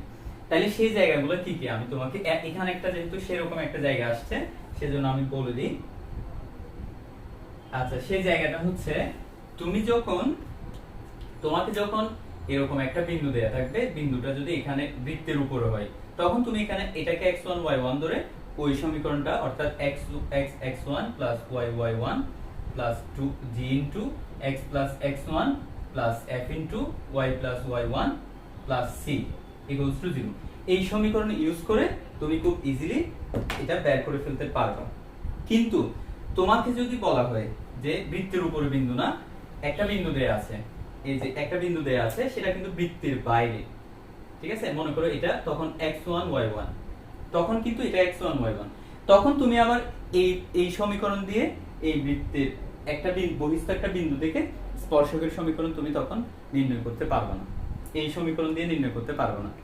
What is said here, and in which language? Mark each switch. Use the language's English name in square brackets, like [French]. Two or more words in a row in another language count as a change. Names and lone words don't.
[Bangla] তাহলে সেই জায়গাগুলো কি কি আমি তোমাকে এখানে একটা, যেহেতু সেরকম একটা জায়গা আসছে সেজন্য আমি বলে দিই। আচ্ছা সেই জায়গাটা হচ্ছে তোমাকে যখন এরকম একটা বিন্দু দেয়া থাকবে, বিন্দুটা যদি এখানে বৃত্তের উপরে হয়, তখন তুমি এখানে এটাকে x1 y1 ধরে ওই সমীকরণটা, অর্থাৎ x1 y y1 2g x x1 f y y1 c [English] equals to [Bangla] 0 এই সমীকরণ ইউজ করে তুমি খুব ইজিলি এটা বের করে ফেলতে পারবে। কিন্তু তোমাকে যদি বলা হয় যে বৃত্তের উপরে বিন্দু না, একটা বিন্দু দেয়া আছে, এই যে একটা বিন্দু দেয়া আছে সেটা কিন্তু বৃত্তের বাইরে, ঠিক আছে? মনে করো এটা তখন x1 y1, তখন কিন্তু এটা x1 y1, তখন তুমি আবার এই সমীকরণ দিয়ে এই বৃত্তের একটা বহিস্থ একটা বিন্দু থেকে স্পর্শকের সমীকরণ তুমি তখন নির্ণয় করতে পারবে না, এই সমীকরণ দিয়ে নির্ণয় করতে পারবে না।